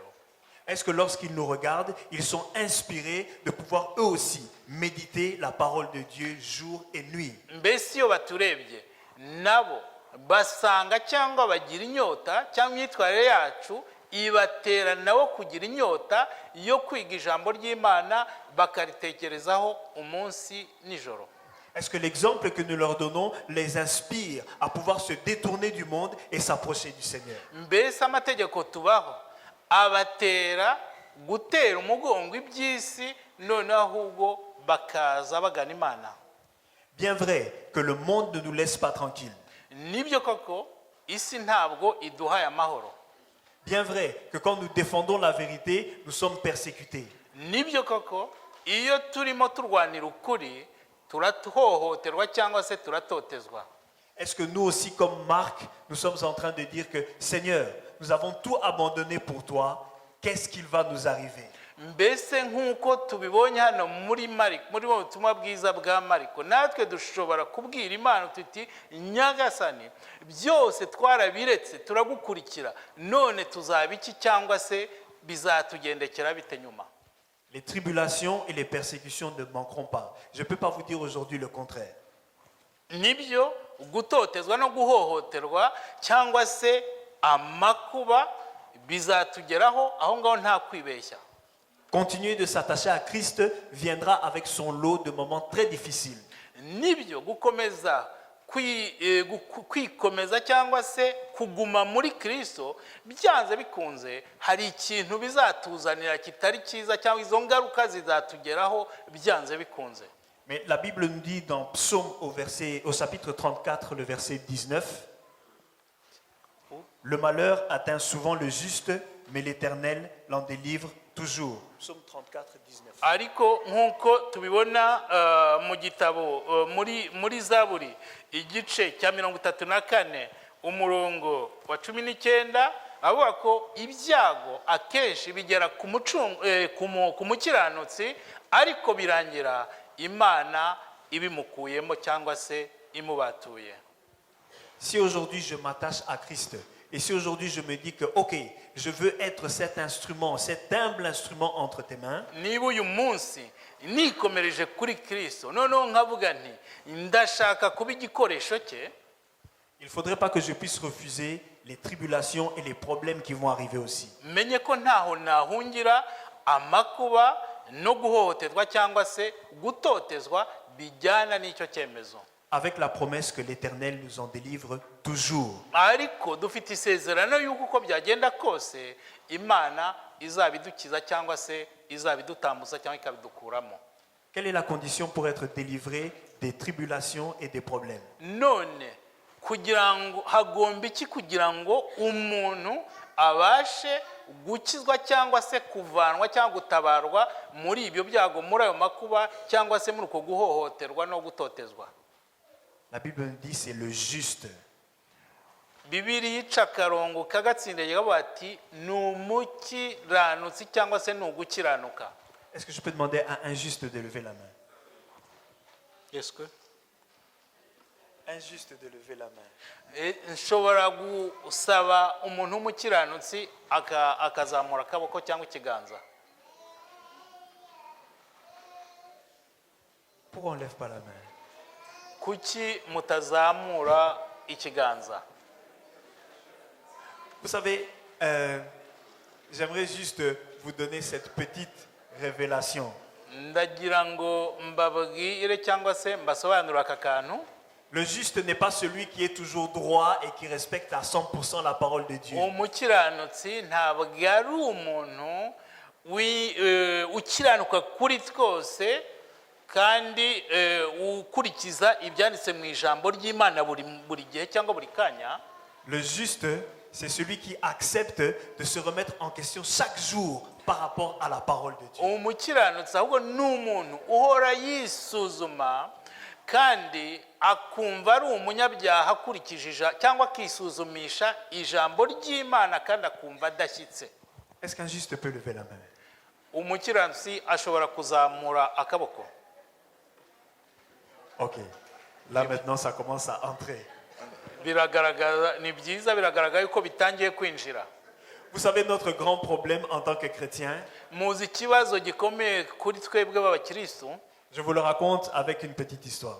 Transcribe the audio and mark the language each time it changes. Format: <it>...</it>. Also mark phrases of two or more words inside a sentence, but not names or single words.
<fr>Est-ce que lorsqu'ils nous regardent, ils sont inspirés de pouvoir eux aussi méditer la parole de Dieu jour et nuit?</fr> <rw>Mbese iyo baturebye nabo basanga cyangwa bagira inyota cyangwa imyitwarire yacu ibatera nabo kugira inyota yo kwiga ijambo ry'Imana bakaritekerezaho umunsi nijoro?</rw> <fr>Est-ce que l'exemple que nous leur donnons les inspire à pouvoir se détourner du monde et s'approcher du Seigneur?</fr> <rw>Mbese amategeko tubaho abatera gutera umugongo iby'isi none ahubwo bakaza bagana Imana?</rw> <fr>Bien vrai que le monde ne nous laisse pas tranquilles.</fr> <rw>Nibyo koko isi ntabwo iduhaye amahoro.</rw> <fr>Bien vrai que quand nous défendons la vérité, nous sommes persécutés.</fr> <rw>Nibyo koko iyo turimo turwanira ukuri turatohohoterwa cyangwa se turatotezwa.</rw> <fr>Est-ce que nous aussi, comme Marc, nous sommes en train de dire que Seigneur, nous avons tout abandonné pour toi, qu'est-ce qu'il va nous arriver?</fr> <rw>Mbese nk'uko tubibonye hano muri butumwa bwiza bwa Mariko, natwe dushobora kubwira Imana tuti nyagasani byose twarabiretse turagukurikira, none tuzaba iki cyangwa se bizatugendekera bite nyuma?</rw> <fr>Les tribulations et les persécutions ne manqueront pas. Je ne peux pas vous dire aujourd'hui le contraire.</fr> <rw>Nibyo gutotezwa no guhohoterwa cyangwa se amakuba bizatugeraho, aho ngaho nta kwibeshya.</rw> <fr>Continuer de s'attacher à Christ viendra avec son lot de moments très difficiles.</fr> <rw>Nibyo gukomeza kwikomeza cyangwa se kuguma muri Kristo, byanze bikunze hari ikintu bizatuzanira kitari cyiza cyangwa izo ngaruka zizatugeraho byanze bikunze.</rw> <fr>Mais la Bible nous dit dans Psaume au chapitre 34, le verset 19, le malheur atteint souvent le juste, mais l'Éternel l'en délivre toujours. Psaume 34, 19.</fr> <rw>Ariko nkuko tubibona mu gitabo muri Zaburi igice cya 34 umurongo wa 19, avuga ko ibyago akenshi bigera ku mukiranutsi ariko birangira Imana ibimukuyemo cyangwa se imubatuye.</rw> <fr>Si aujourd'hui je m'attache à Christ, et si aujourd'hui je me dis que, ok, je veux être cet instrument, cet humble instrument entre tes mains,</fr> <rw>niba uyu munsi nikomereje kuri Kristo, noneho nkavuga nti ndashaka kuba igikoresho cye,</rw> <fr>il ne faudrait pas que je puisse refuser les tribulations et les problèmes qui vont arriver aussi.</fr> <rw>menye ko ntaho nahungira amakuba no guhohoterwa cyangwa se gutotezwa bijyana n'icyo cyemezo.</rw> <fr>Avec la promesse que l'Éternel nous en délivre toujours.</fr> <rw>Ariko dufite isezerano y'uko uko byagenda kose Imana izabidukiza cyangwa se izabidutambutsa cyangwa ikabidukuramo.</rw> <fr>Quelle est la condition pour être délivré des tribulations et des problèmes?</fr> <rw>None kugira ngo hagomba iki kugira ngo umuntu abashe gukizwa cyangwa se kuvanwa cyangwa gutabarwa muri ibyo byago, muri ayo makuba cyangwa se muri uko guhohoterwa no gutotezwa?</rw> <fr>La Bible nous dit c'est le juste.</fr> <rw>Bibiri yica akarongo kagatsindaye kavuga ati ni umukiranutsi cyangwa se ni ugukiranuka.</rw> <fr>Est-ce que je peux demander à un juste de lever la main? Yes, que Un juste de lever la main.</fr> <rw>nshobora gusaba umuntu w'umukiranutsi akazamura akaboko cyangwa ikiganza.</rw> <fr>Pourquoi on ne lève pas la main?</fr> <rw>Kuki mutazamura ikiganza?</rw> <fr>Vous savez, j'aimerais juste vous donner cette petite révélation.</fr> <rw>Ndagira ngo mbabwire cyangwa se mbasobanurire aka kantu.</rw> <fr>Le juste n'est pas celui qui est toujours droit et qui respecte à 100% la parole de Dieu.</fr> <rw>Umukiranutsi ntabwo ari umuntu ukiranuka kuri twose kandi ukurikiza ibyanditse mu ijambo ry'Imana buri gihe cyangwa buri kanya.</rw> <fr>Le juste, c'est celui qui accepte de se remettre en question chaque jour par rapport à la parole de Dieu.</fr> <rw>Umukiranutsi ahubwo ni umuntu uhora yisuzuma kandi akumva ari umunyabyaha akurikije cyangwa akisuzumisha ijambo ry'Imana kandi akumva adashyitse.</rw> <fr>Est-ce qu'un juste peut lever la main?</fr> <rw>Umukiranutsi ashobora kuzamura akaboko.</rw> <fr>Ok. Là maintenant, ça commence à entrer.</fr> <rw>Biragaragaza ni byiza, biragaragaye ko bitangiye kwinjira.</rw> <fr>Vous savez, notre grand problème en tant que chrétien,</fr> <rw>Muzi ikibazo gikomeye kuri twebwe b'abakristo.</rw> <fr>je vous le raconte avec une petite histoire.</fr>